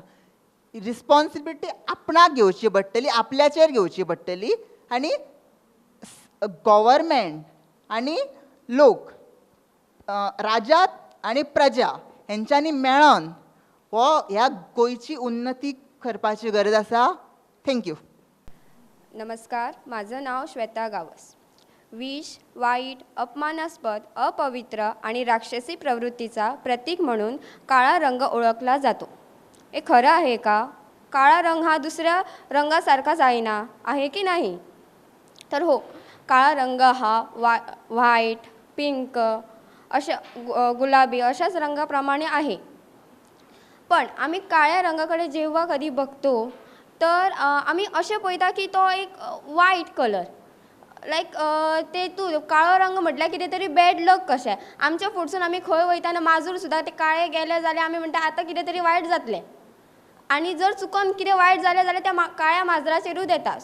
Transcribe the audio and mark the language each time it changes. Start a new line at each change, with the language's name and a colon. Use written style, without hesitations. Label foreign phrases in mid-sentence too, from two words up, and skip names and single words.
Konkani: रिस्पॉन्सिबिलिटी आपणाक घेवची पडटली, आपल्याचेर घेवची पडटली. आनी गव्हर्मेंट आनी लोक, राजा आनी प्रजा हेंच्यांनी मेळोन ह्या गोंयची उन्नती करपाची गरज आसा.
English: thank you.
Marathi: नमस्कार, माझं नाव श्वेता गावस. विष, वाईट, अपमानास्पद, अपवित्र आणि राक्षसी प्रवृत्तीचा प्रतीक म्हणून काळा रंग ओळखला जातो. हे खरं आहे का? काळा रंग हा दुसऱ्या रंगासारखाच आहे ना, आहे की नाही? तर हो, काळा रंग हा व्हाईट, पिंक अशा गुलाबी अशाच रंगाप्रमाणे आहे. पण आम्ही काळ्या रंगाकडे जेव्हा कधी बघतो तर आम्ही असे
Konkani: पळयता की तो एक वायट कलर, लायक ते तूं काळो रंग म्हटल्यार कितें तरी
English: bad luck
Konkani: कशें. आमच्या फुडसून आमी खंय वयताना माजूर सुद्दां ते काळे गेले जाल्यार आमी म्हणटा आतां कितें तरी वायट जातलें, आनी जर चुकोन कितें वायट जालें जाल्यार त्या काळ्या माजराचेरूच येता.